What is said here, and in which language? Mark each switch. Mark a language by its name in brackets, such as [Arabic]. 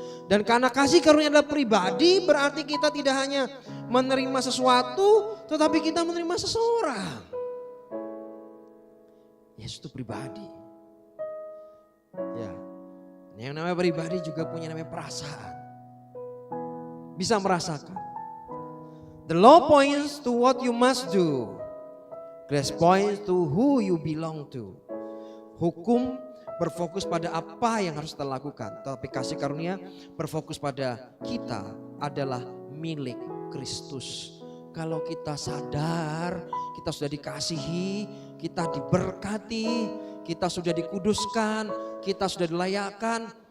[Indonesian] Dan karena kasih karunia adalah pribadi, berarti kita tidak hanya menerima sesuatu, tetapi kita menerima seseorang. Yesus itu pribadi. Ya, yang namanya pribadi juga punya namanya perasaan. Bisa merasakan. [English] The law points to what you must do. Grace points to who you belong to. [Indonesian] Hukum berfokus pada apa yang harus kita lakukan. Tapi kasih karunia berfokus pada kita adalah milik Kristus. Kalau kita sadar kita sudah dikasihi, kita diberkati, kita sudah dikuduskan, kita sudah dilayakkan.